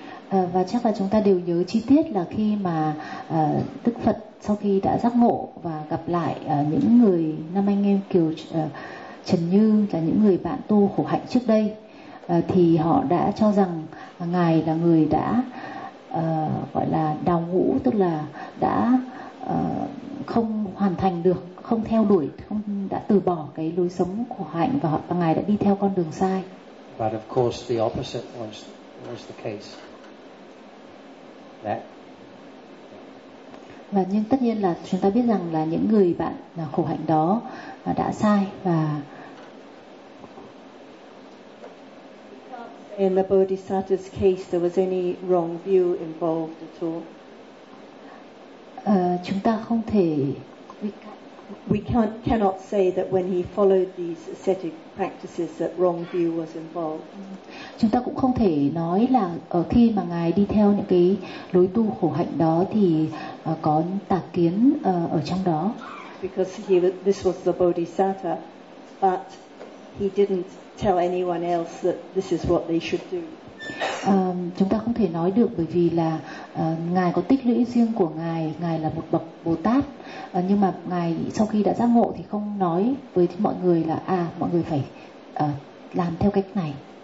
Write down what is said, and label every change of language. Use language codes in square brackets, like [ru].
[vi] Và chắc là chúng ta đều nhớ chi tiết là khi mà Đức Phật sau khi đã giác ngộ và gặp lại những người năm anh em Kiều Trần Như, là những người bạn tu khổ hạnh trước đây, thì họ đã cho rằng ngài là người đã gọi là đào ngũ, tức là đã không hoàn thành được, không theo đuổi, không đã từ bỏ cái lối sống khổ hạnh, và ngài đã đi theo con đường sai. [en] But of course the opposite was the case. That. [vi] Và nhưng tất nhiên là chúng ta biết rằng là những người bạn khổ hạnh đó đã sai. Và [en] in the Bodhisattva's case there was any wrong view involved at all. [vi] Chúng ta không thể [en] cannot say that when he followed these ascetic practices that wrong view was involved. [vi] Chúng ta cũng không thể nói là ở khi mà ngài đi theo những cái lối tu khổ hạnh đó thì có tà kiến ở trong đó. [en] Because this was the Bodhisattva, but he didn't tell anyone else that this is what they should do. [vi] Chúng ta không thể nói được bởi vì là ngài có tích lũy riêng của ngài, ngài là một bậc Bồ Tát, nhưng mà ngài sau khi đã giác ngộ thì không nói với mọi người là mọi người phải làm theo cách này.